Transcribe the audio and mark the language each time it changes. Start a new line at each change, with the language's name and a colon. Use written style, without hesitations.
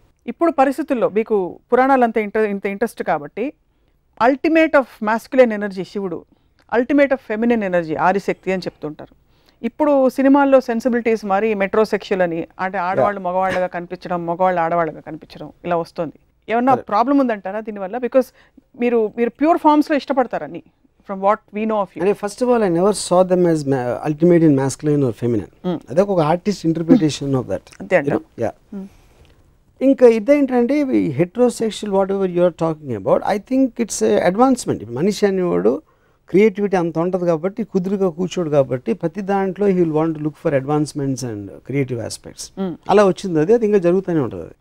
Telugu: ఇప్పుడు పరిస్థితుల్లో మీకు పురాణాలు అంత ఇంట్రెస్ట్ కాబట్టి అల్టిమేట్ ఆఫ్ మాస్కులైన్ ఎనర్జీ శివుడు, ultimate of feminine energy Adishakti అని చెప్తుంటారు. ఇప్పుడు సినిమాల్లో సెన్సిబిలిటీస్ మరి మెట్రోసెక్షువల్ అని, అంటే ఆడవాళ్ళు మగవాళ్ళగా కనిపించడం, మగవాళ్ళు ఆడవాళ్ళగా కనిపించడం ఇలా వస్తుంది. ఏమన్నా ప్రాబ్లం ఉందంటారా దీనివల్ల? బికాస్ మీరు ప్యూర్ ఫార్మ్స్లో ఇష్టపడతారని
English: from what we know of you. And first of all, I never saw them as ultimate in masculine or feminine. That's an artist interpretation of that. Yeah.
Telugu: ఇంకా ఇదేంటంటే
English: Heterosexual whatever you're talking about, I think it's advancement.
Telugu: మనిషి అనేవాడు creativity అంత ఉంటుంది కాబట్టి, కుదురుగా కూర్చోడు కాబట్టి ప్రతి దాంట్లో
English: He will want to look for advancements and creative aspects.
Telugu: అలా వచ్చింది అది ఇంకా జరుగుతూనే ఉంటుంది.